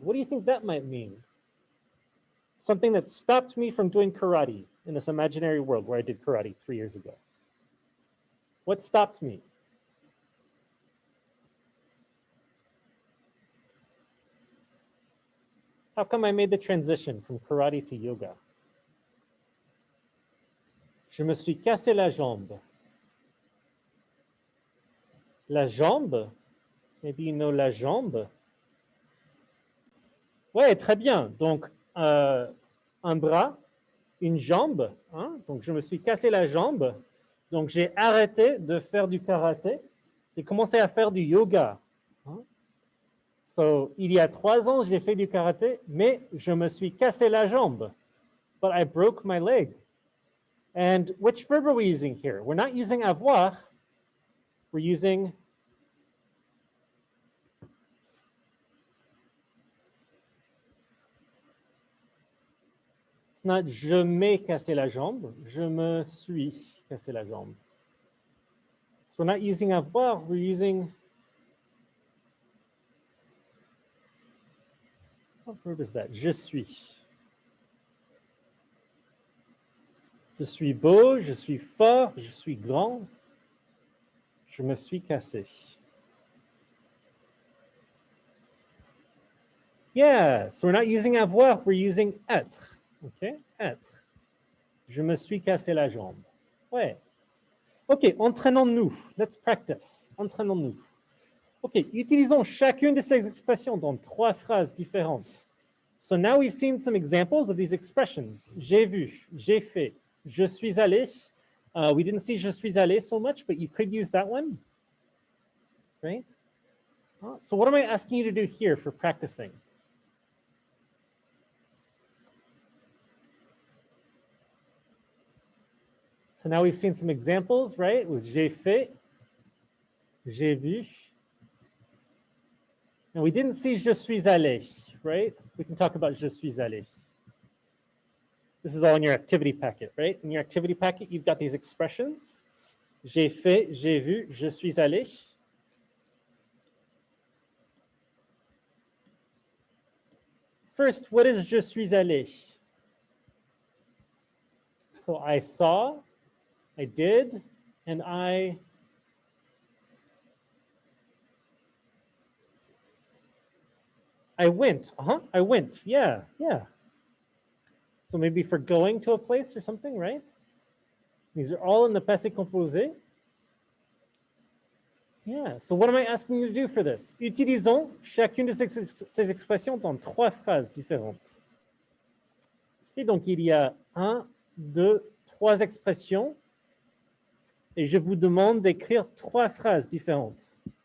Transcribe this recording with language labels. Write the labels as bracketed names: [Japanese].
[English] What do you think that might mean? Something that stopped me from doing karate in this imaginary world where I did karate 3 years ago. What stopped me? How come I made the transition from karate to yoga? [French] Je me suis cassé la jambe. [English] La jambe? Maybe you know la jambe. [French] Ouais, très bien. Donc, un bras, une jambe. Hein? Donc, je me suis cassé la jambe. Donc, j'ai arrêté de faire du karaté. J'ai commencé à faire du yoga. Hein? So, il y a 3 ans, j'ai fait du karaté, mais je me suis cassé la jambe. [English] But I broke my leg. And which verb are we using here? We're not using avoir. We're using it's not [French] je m'ai cassé la jambe, je me suis cassé la jambe. [English] So we're not using avoir, we're using, what verb is that? [French] Je suis. Je suis beau, je suis fort, je suis grand. Je me suis cassé. [English] Yeah, so we're not using avoir, we're using être. Okay, être. [French] Je me suis cassé la jambe. Ouais. OK, entraînons-nous. [English] Let's practice. [French] Entraînons-nous. OK, utilisons chacune de ces expressions dans 3 phrases différentes. [English] So now we've seen some examples of these expressions. [French] J'ai vu, j'ai fait, je suis allé. [English] We didn't see [French] je suis allé [English] so much, but you could use that one, right? So what am I asking you to do here for practicing? So now we've seen some examples, right? With [French] j'ai fait, j'ai vu. [English] And we didn't see [French] je suis allé, [English] right? We can talk about je suis allé. This is all in your activity packet, right? In your activity packet, you've got these expressions. [French] J'ai fait, j'ai vu, je suis allé. [English] First, what is [French] je suis allé? [English] So I saw, I did, and I went. I went. Yeah, yeah. So maybe for going to a place or something, right? These are all in the passé composé. Yeah, so what am I asking you to do for this? [French] Utilisons chacune de ces expressions dans 3 phrases différentes. Et donc, il y a 1, 2, 3 expressions. Et je vous demande d'écrire 3 phrases différentes.